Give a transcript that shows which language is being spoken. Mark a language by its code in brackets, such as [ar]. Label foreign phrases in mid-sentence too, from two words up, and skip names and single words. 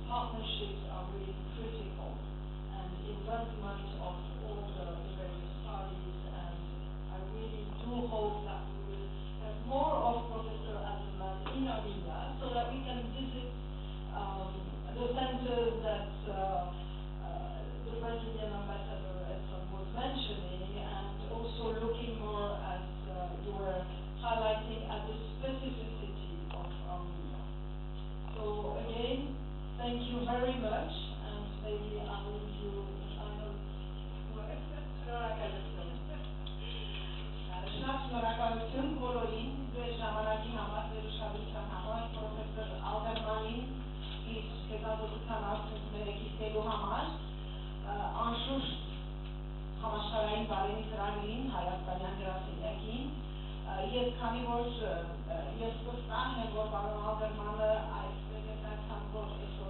[en] Partnerships are really critical, and involvement of all the various parties, and I really do hope that we will have more of Professor Alderman in Armenia so that we can visit the centers that the Brazilian ambassador was mentioning, and also looking more, as you were highlighting, at the specificity of Armenia. So again, thank you very much, and maybe I will leave you the final word. [hy] Շատ շնորհակալություն բոլորին ձեր ժամանակի համար, ձեր ուշադրության համար, պրոֆեսոր Ալդերմանին իր հետազոտության արդյունքները կիսելու համար, անշուշտ համաշխարհային բարենի ծրագրին, հայաստանյան գրասենյակին, ես քանի որ ես վստահ եմ, որ պարոն Ալդերմանը այս պրեզենտացիան, որ այսօր